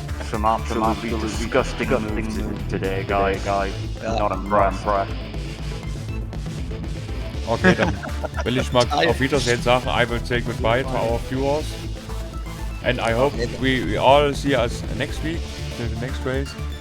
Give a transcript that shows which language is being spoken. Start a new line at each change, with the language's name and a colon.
English: some absolutely disgusting moves today, guy. Not impressed.
German: Okay, dann will ich mal auf Wiedersehen sagen.
English: I will say goodbye to our viewers. And I hope we all see us next week to the next race.